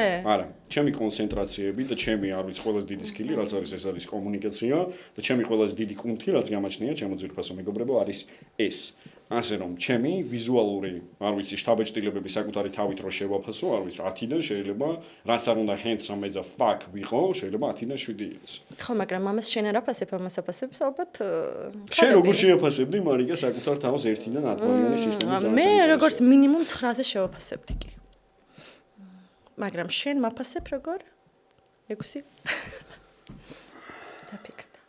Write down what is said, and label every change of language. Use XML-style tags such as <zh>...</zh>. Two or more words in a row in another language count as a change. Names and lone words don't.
<ka>არა, ჩემი კონცენტრაციები და ჩემი არ ვიცი ყველაზე დიდი სკილი, რაც არის ეს არის კომუნიკაცია და ჩემი ყველაზე დიდი კუნთი, რაც გამაჩნია ჩემო ძვირფასო მეგობრებო, არის ეს. ასე რომ, ჩემი ვიზუალური, არ ვიცი, შთაბეჭდილებები საკუთარი თავით რო შევაფასო, არ ვიცი, 10-დან შეიძლება, რაც არ უნდა</ka> <en>handsome as a fuck</en> <ka>ვიყო, შეიძლება 10-დან 7 იყოს. ხო, მაგრამ ამას შენ არ აფასებ, ამას აფასებს ალბათ შენ როგორ შეაფასებდი მარიკა საკუთარ თავს 1-დან 10-იანი სისტემით? მე როგორც მინიმუმ 9-ზე შევაფასებდი კი. მაგრამ შენ მაფასებ როგორ? 6? დაფიქრდა.</ka>